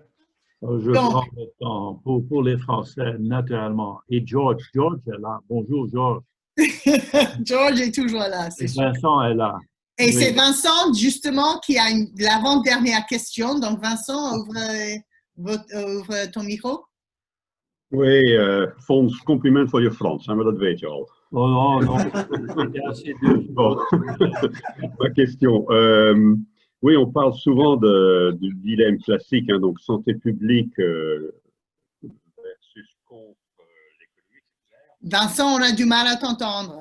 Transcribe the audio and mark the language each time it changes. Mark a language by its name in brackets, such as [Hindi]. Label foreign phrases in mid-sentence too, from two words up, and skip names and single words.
[French] Je prends le temps pour les Français, naturellement. Et George est là. Bonjour, George. George est toujours là, c'est sûr. Vincent est là. Et Oui. c'est Vincent, justement, qui a l'avant-dernière question. Donc, Vincent, ouvre ton micro. Oui, [Dutch] Fons, compliment voor je Frans, maar dat weet je al. [French] Oh non, c'était assez dur. Bon. Ma question. Oui, on parle souvent du dilemme classique, hein, donc santé publique versus contre l'économie. Vincent, on a du mal à t'entendre.